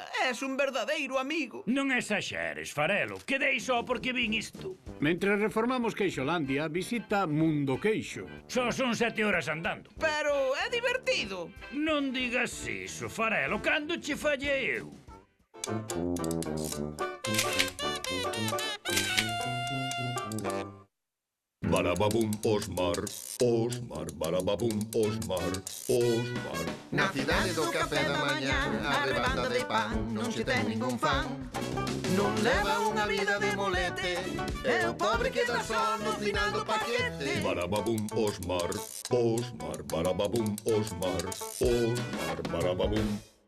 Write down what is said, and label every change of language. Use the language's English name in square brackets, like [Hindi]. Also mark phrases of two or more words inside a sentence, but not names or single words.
[Galician] És un verdadeiro amigo. Non exaxeres, Farelo. Quedei só porque vin isto. Mentre reformamos Queixolandia, visita Mundo Queixo. Só son 7 horas andando. Pero é divertido. Non digas iso, Farelo. Cando che fallei eu? Barababum, Osmar, barababum, Osmar. Na cidade do café da mañá, a rebanda de pan non se ten ningún fan. Non leva unha vida de molete, é o pobre que dá só no final do paquete. Barababum, Osmar, barababum, Osmar, barababum.